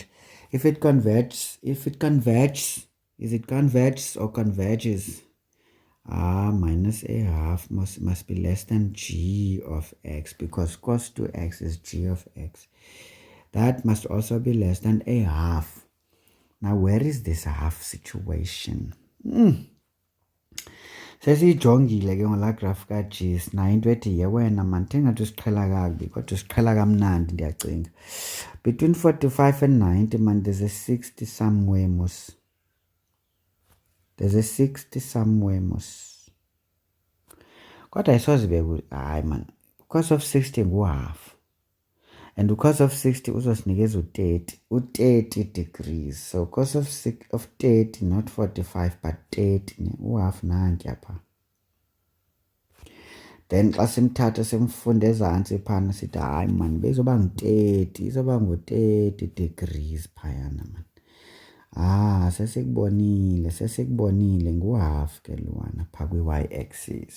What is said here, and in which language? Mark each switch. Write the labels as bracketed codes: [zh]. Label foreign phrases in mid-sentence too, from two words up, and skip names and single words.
[en] If it converges, is it converges or converges? -1/2 must be less than G of x, because cos 2x is G of x. That must also be less than 1/2. Now where is this half situation? [xh] Sesiyijongile ke ngola graph ka G sinayo into ethi yewena man thengathi usiqhela kabi kodwa usiqhela kamnandi ndiyacinga. [en] Between 45 and 90 man, there's a 60 somewhere mos. There's a 60 somewhere mos. [xh] Kodwa isozibe hayi man, [en] because of [xh] 60 ngu-1/2. [en] And because of 60 [xh] uzosinikeza u-30 [en] degrees. So cos of 30, not 45, but 30, [xh] u-1/2 nanti apha. Then xa simthatha simfunda ezantsi phana sithi hayi man bezoba ngu-30 izoba ngu-30 degrees phayana man. Sesikubonile ngu-half ke luwana phaa kwi-y-axis.